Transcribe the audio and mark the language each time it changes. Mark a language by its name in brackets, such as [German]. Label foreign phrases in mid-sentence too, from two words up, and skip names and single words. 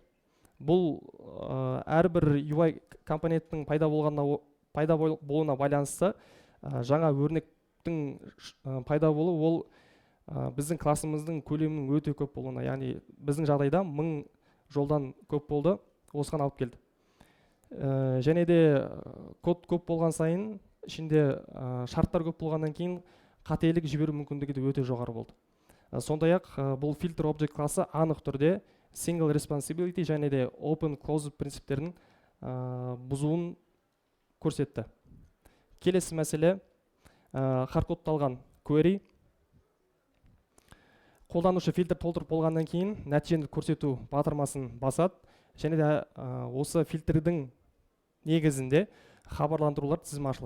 [Kazakh] Бұл әрбір UI компоненттің пайда болуына байланысты жаңа өрнектің пайда болу, ол біздің классымыздың көлемінің өте көп болуына, яғни біздің жағдайда 1000 жолдан көп болды, осыған алып келді. Және де код көп болған сайын, ішінде шарттар көп болғаннан кейін қателік жіберу мүмкіндігі де өте жоғары болды. Сондай-ақ бұл фильтр object классы анық түрде [English] single responsibility [Kazakh] және де [English] open closed [Kazakh] принциптерін бұзуын көрсетті. Келесі мәселе хардкодталған query. Қолданушы фильтр толтырып болғаннан кейін нәтижені көрсету батырмасын басады, және де осы фильтрдің негізінде хабарландырулар тізімі ашылады.